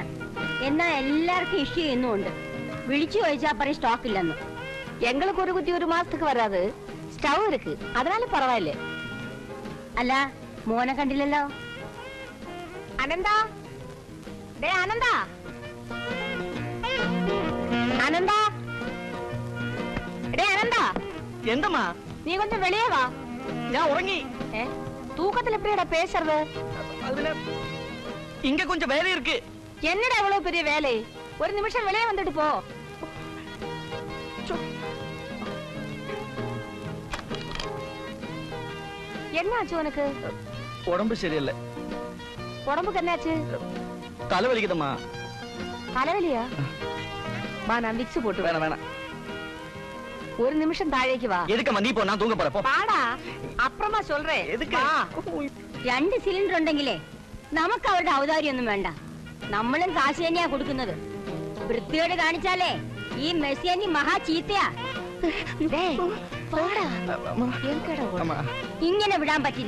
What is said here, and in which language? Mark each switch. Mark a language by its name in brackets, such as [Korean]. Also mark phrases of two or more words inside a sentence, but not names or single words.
[Malayalam] എന്നാ എല്ലാവർക്കും ഇഷ്യൂ ചെയ്യുന്നുണ്ട്. വിളിച്ചു ചോദിച്ചാ പറയും സ്റ്റോക്ക് ഇല്ലെന്ന്. [Tamil] எங்களுக்கு ஒரு குத்தி ஒரு மாசத்துக்கு வராது. ஸ்டவ் இருக்கு, அதனால பரவாயில்ல. [Malayalam] അല്ല മോനെ കണ്ടില്ലല്ലോ. [Tamil] அனந்தா, டே அனந்தா, அனந்தா, டே அனந்தா, [Malayalam] എന്തമ്മാ? [Tamil] நீ கொஞ்சம் வெளியே வா. [Malayalam] ഞാൻ ഉറങ്ങി. [Tamil] தூக்கத்துல எப்படிடா பேசுறது? அதுல இங்க கொஞ்சம் வேலை இருக்கு. என்னடா இவ்வளவு பெரிய வேலை? ஒரு நிமிஷம் வெளியே வந்துட்டு போ. என்னாச்சு உனக்கு? உடம்பு சரியில்லை. உடம்புக்கு என்னாச்சு? தலைவலிக்குதம்மா. தலைவலியா? வா, நான் விக்ஸ் போட்டு. வேணாம் வேணாம். ஒரு நிமிஷம் தாழேக்கு வா. எதுக்கம்மா நீ போ, நான் தூங்க போறேன். பாடா, [Malayalam] അപ്പുറമാ [Tamil] சொல்றேன். എതുക്ക്? [Malayalam] 2 സിലിണ്ടർ ഉണ്ടെങ്കിലേ നമുക്ക് അവരുടെ ഔദാര്യൊന്നും വേണ്ട. നമ്മളും കാശ് തന്നെയാ കൊടുക്കുന്നത്. വൃത്തിയോട് കാണിച്ചാലേ ഈ മെസ്സിയനി മഹാ ചീത്തയാ. ഇങ്ങനെ വിടാൻ പറ്റില്ല.